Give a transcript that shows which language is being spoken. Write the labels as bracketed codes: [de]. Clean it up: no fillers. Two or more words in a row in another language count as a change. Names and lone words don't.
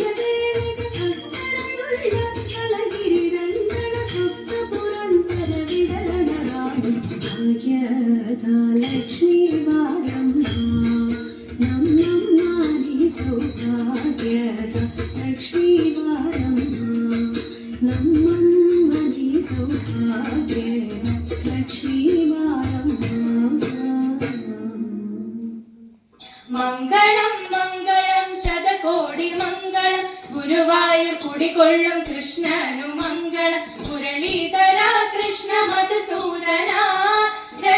[kn] ವೇಳೆಗೆ ಭಕ್ತರಯುಳ್ಳ ಕಳಗಿರಿ ರಂಗಣ ಭಕ್ತ ಪುರಂದರ ವಿರಳನ ರಾಣಿ ಭಾಗ್ಯದ ಲಕ್ಷ್ಮೀ ಬಾರಮ್ಮ ನಮ್ಮಮ್ಮ ನೀ ಸೌಭಾಗ್ಯದ ಲಕ್ಷ್ಮೀ ಬಾರಮ್ಮ ನಮ್ಮಮ್ಮ ನೀ ಸೌಭಾಗ್ಯದ ಲಕ್ಷ್ಮೀ ಬಾರಮ್ಮ [ml] മംഗളം മംഗളം ശതകോടി മംഗളം ഗുരുവായൂർ കുടികൊള്ളും കൃഷ്ണനു മംഗളം മുരളീധര കൃഷ്ണ മധുസൂദന